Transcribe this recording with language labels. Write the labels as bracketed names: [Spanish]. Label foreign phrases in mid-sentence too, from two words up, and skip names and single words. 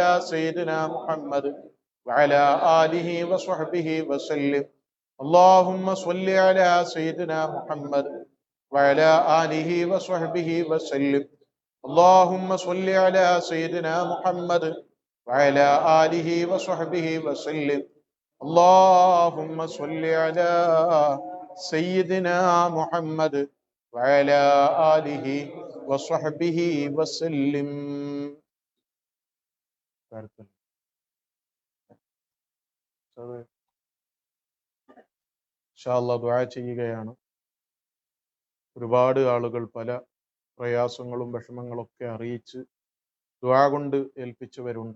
[Arabic] سيدنا محمد وعلى آله وصحبه وسلم اللهم صل على سيدنا محمد وعلى آله وصحبه وسلم اللهم صل على سيدنا محمد وعلى آله وصحبه وسلم اللهم صل على سيدنا محمد وعلى آله وصحبه وسلم. إن شاء الله [Malayalam] ദുആ ചെയ്യുകയാണ്. ഒരുപാട് ആളുകൾ പല പ്രയാസങ്ങളും വിഷമങ്ങളൊക്കെ അറിയിച്ച് ദുആ കൊണ്ട് ഏൽപ്പിച്ചവരുണ്ട്.